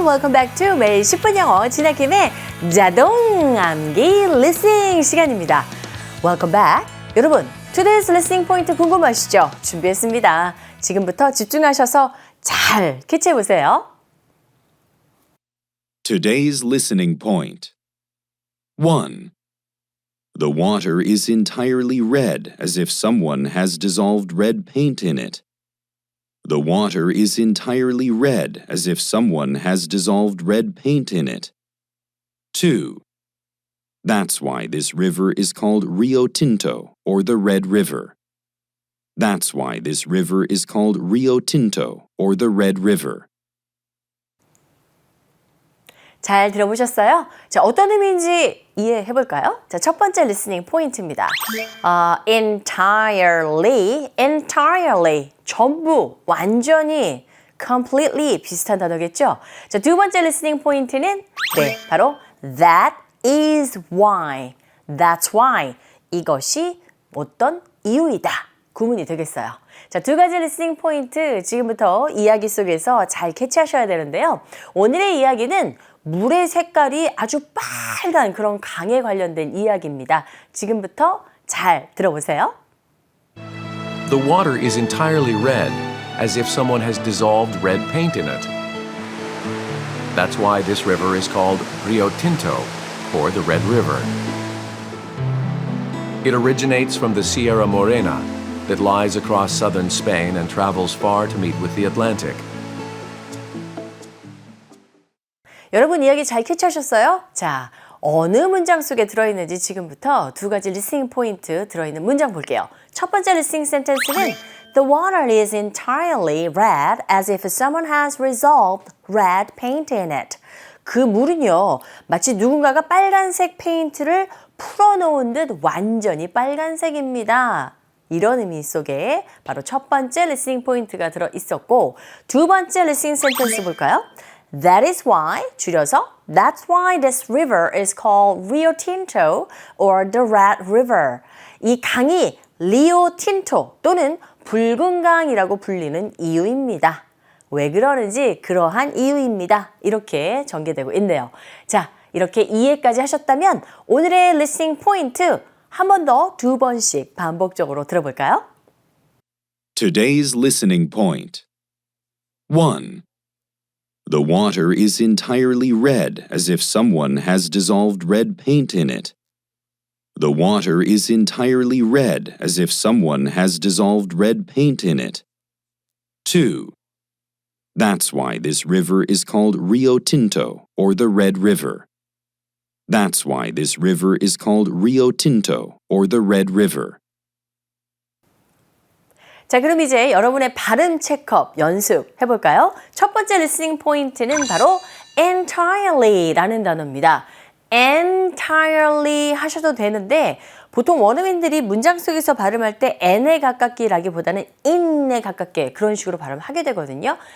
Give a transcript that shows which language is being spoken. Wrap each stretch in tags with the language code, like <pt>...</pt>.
<en>Welcome back to</en> <ko>매일 10분 영어 진학김의 자동 암기 listening 시간입니다.</ko> <en>Welcome back. 여러분, today's listening point</en> <ko>궁금하시죠? 준비했습니다. 지금부터 집중하셔서 잘 캐치해보세요.</ko> <en>Today's listening point. 1. The water is entirely red as if someone has dissolved red paint in it. The water is entirely red as if someone has dissolved red paint in it. 2. That's why this river is called Rio Tinto, or the Red River. That's why this river is called Rio Tinto, or the Red River.</en> <ko>잘 들어보셨어요? 자, 어떤 의미인지 이해해 볼까요? 자, 첫 번째 리스닝 포인트입니다. entirely, 전부, 완전히, completely 비슷한 단어겠죠? 자, 두 번째 리스닝 포인트는 바로</ko> <en>that is why, that's why,</en> <ko>이것이 어떤 이유이다. 구문이 되겠어요. 자, 두 가지 리스닝 포인트 지금부터 이야기 속에서 잘 캐치하셔야 되는데요. 오늘의 이야기는 물의 색깔이 아주 빨간 그런 강에 관련된 이야기입니다. 지금부터 잘 들어보세요.</ko> <en>The water is entirely red, as if someone has dissolved red paint in it. That's why this river is called Rio Tinto, or the Red River. It originates from the Sierra Morena that lies across southern Spain and travels far to meet with the Atlantic.</en> <ko>여러분 이야기 잘 캐치하셨어요? 자, 어느 문장 속에 들어있는지 지금부터 두 가지 리스닝 포인트 들어있는 문장 볼게요. 첫 번째 리스닝 센텐스는</ko> <en>The water is entirely red as if someone has dissolved red paint in it.</en> <ko>그 물은요, 마치 누군가가 빨간색 페인트를 풀어놓은 듯 완전히 빨간색입니다. 이런 의미 속에 바로 첫 번째 리스닝 포인트가 들어있었고 두 번째 리스닝 센텐스 볼까요?</ko> <en>That is why,</en> <ko>줄여서</ko> <en>That's why this river is called Rio Tinto or the Red River.</en> <ko>이 강이 리오 틴토 또는 붉은 강이라고 불리는 이유입니다. 왜 그러는지 그러한 이유입니다. 이렇게 전개되고 있네요. 자, 이렇게 이해까지 하셨다면 오늘의 listening 포인트 한 번 더 두 번씩 반복적으로 들어볼까요?</ko> <en>Today's listening point. 1. The water is entirely red as if someone has dissolved red paint in it. The water is entirely red as if someone has dissolved red paint in it. 2. That's why this river is called Rio Tinto, or the Red River. That's why this river is called Rio Tinto, or the Red River.</en> <ko>자, 그럼 이제 여러분의 발음 체크업 연습 해볼까요? 첫 번째 리스닝 포인트는 바로 entirely라는 단어입니다. entirely 하셔도 되는데 보통 원어민들이 문장 속에서 발음할 때 n에 가깝기라기보다는 in에 가깝게 그런 식으로 발음하게 되거든요.</ko>